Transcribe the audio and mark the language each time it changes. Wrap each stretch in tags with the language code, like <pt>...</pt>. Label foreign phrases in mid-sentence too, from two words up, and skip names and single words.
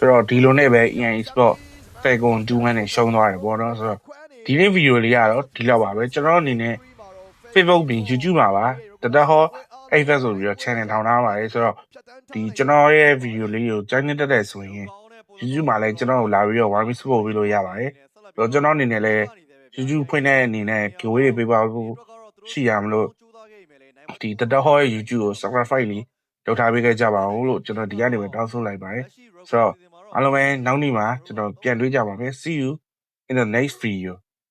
<my>ဆိုတော့ဒီလိုနဲ့ပဲ AI Sport Falcon 2 man နဲ့ရှုံးသွားတယ်ပေါ့နော်ဆိုတော့ဒီနေ့ဗီဒီယိုလေးကတော့ဒီလောက်ပါပဲကျွန်တော်အနေနဲ့ Facebook ပြင် YouTube မှာပါတတဟော AFS ဆိုပြီးတော့ channel ထောင်ထားပါတယ်ဆိုတော့ဒီကျွန်တော်ရဲ့ဗီဒီယိုလေးကိုကြိုက်နေတဲ့ဆိုရင် YouTube မှာလည်းကျွန်တော်ကိုလာပြီးတော့</my> <en>warm support</en> <my>ပေးလို့ရပါတယ်ဆိုတော့ကျွန်တော်အနေနဲ့လည်း YouTube ဖွင့်တဲ့အနေနဲ့ giveaway တွေပေးပါဖို့ရှိရမလို့ဒီတတဟောရဲ့ YouTube ကို subscribe လေးလုပ်ထားပေးခဲ့ကြပါဦးလို့ကျွန်တော်ဒီကနေပဲတောင်းဆိုလိုက်ပါတယ်ဆိုတော့အားလုံးပဲနောက်နေ့မှာကျွန်တော်ပြန်တွေ့ကြပါမယ်</my> <en>see you in the next video</en>